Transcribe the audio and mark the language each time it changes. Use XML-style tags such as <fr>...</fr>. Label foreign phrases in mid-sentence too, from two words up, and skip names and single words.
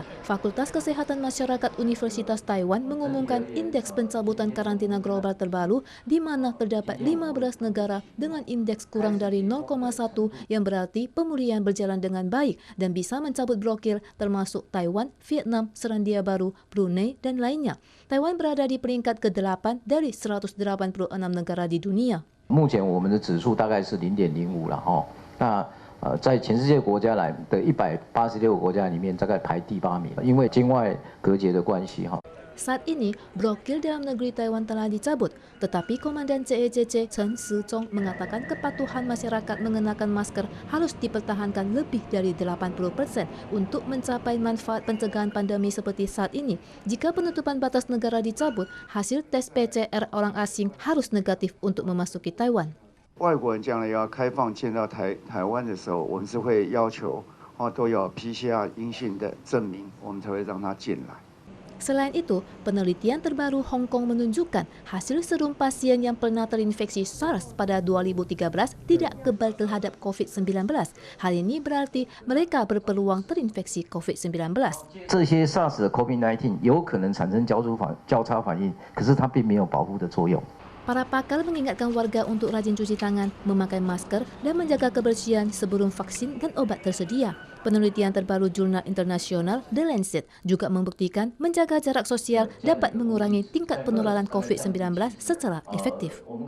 <id>Fakultas Kesehatan Masyarakat Universitas Taiwan mengumumkan indeks pencabutan karantina global terbaru di mana terdapat 15 negara dengan indeks kurang dari 0,1 yang berarti pemulihan berjalan dengan baik dan bisa mencabut blokir termasuk Taiwan, Vietnam, Selandia Baru, Brunei, dan lainnya. Taiwan berada di peringkat ke-8 dari 186 negara di dunia.</id> <zh>目前我们的指数大概是0.05了哈，那 在全世界国家来的186个国家里面，大概排第8名，因为境外隔绝的关系哈。</zh> <id>Saat ini, blokir dalam negeri Taiwan telah dicabut, tetapi Komandan CECC Chen Shizhong mengatakan kepatuhan masyarakat mengenakan masker harus dipertahankan lebih dari 80% untuk mencapai manfaat pencegahan pandemi seperti saat ini. Jika penutupan batas negara dicabut, hasil tes PCR orang asing harus negatif untuk memasuki Taiwan.</id> <zh>外国人将来要开放进到台湾的时候，我们是会要求都有 PCR 阴性的证明，我们才会让他进来。</zh> <id>Selain itu, penelitian terbaru Hong Kong menunjukkan hasil serum pasien yang pernah terinfeksi SARS pada 2013 tidak kebal terhadap COVID-19. Hal ini berarti mereka berpeluang terinfeksi COVID-19.</id> <zh>这些 SARS 的 COVID-19 有可能产生交叉反应，可是它并没有保护的作用。</zh> <id>Para pakar mengingatkan warga untuk rajin cuci tangan, memakai masker, dan menjaga kebersihan sebelum vaksin dan obat tersedia. Penelitian terbaru jurnal internasional The Lancet juga membuktikan menjaga jarak sosial dapat mengurangi tingkat penularan COVID-19 secara efektif.</id>